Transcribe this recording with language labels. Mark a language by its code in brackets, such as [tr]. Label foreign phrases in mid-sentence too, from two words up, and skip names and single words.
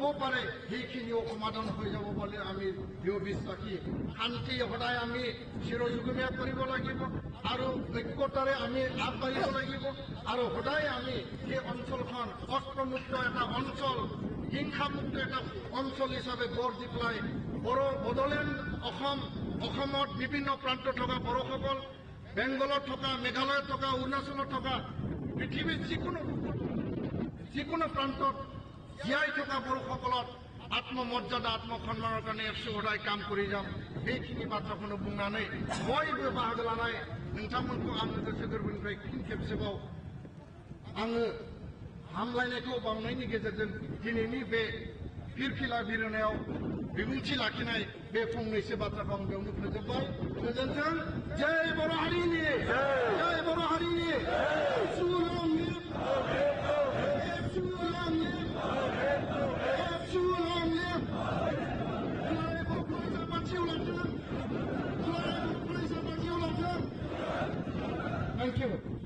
[as] পাৰে সেইখিনিও সমাধান হৈ যাব বুলি আমি দৃঢ় বিশ্বাসী শান্তি সদায় আমি চিৰযুগমীয়া কৰিব লাগিব আৰু ঐক্যতাৰে আমি আগবাঢ়িব লাগিব আৰু সদায় আমি সেই অঞ্চলখন অস্ত্ৰমুক্ত এটা অঞ্চল হিংসামুক্ত এটা অঞ্চল হিচাপে গঢ় দি পেলাই বড়োলেণ্ড অসমত বিভিন্ন প্ৰান্তত থকা বড়োসকল বেংগলত থকা মেঘালয়ত থকা অৰুণাচলত থকা পৃথিৱীৰ যিকোনো প্ৰান্তত জীয়াই থকা বড়োসকলত আত্মমৰ্যাদা আত্মসন্মানৰ কাৰণে সদায় কাম কৰি যাম [brx] बेखिनि बाथ्राखौनो बुंनानै बयबो बाहागो लानाय नोंथांमोनखौ आङो गोसो गोरबोनिफ्राय फिन खेबसेबाव आङो हामलायनायखौ बावनायनि गेजेरजों दिनैनि बे फिरफिला बिरहोनायाव बिबुंथि लाखिनाय बे फंनैसो बाथ्राखौ आं बेयावनो फोजोबबाय गोजोन्थों जय बर' हारिनि जय बर' हारिनि [en] Thank you.